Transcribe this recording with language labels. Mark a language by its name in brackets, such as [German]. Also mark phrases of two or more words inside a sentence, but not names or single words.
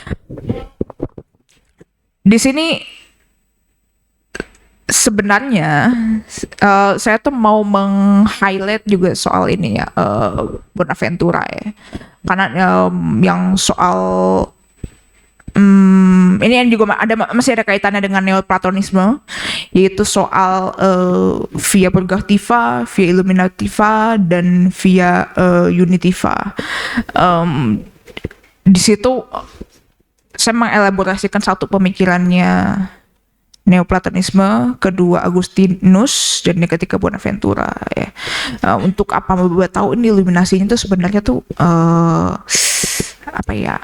[Indonesian] Di sini sebenarnya saya tuh mau meng-highlight juga soal ini ya, Bonaventura ya, karena yang soal ini yang juga masih ada kaitannya dengan Neoplatonisme, yaitu soal [Latin] via purgativa, via illuminativa, dan via unitiva. [Indonesian] Di situ saya mengelaborasikan satu pemikirannya Neoplatonisme, kedua Agustinus, dan yang ketiga Bonaventura ya. Untuk apa membuat tahu ini iluminasinya itu sebenarnya tuh apa ya?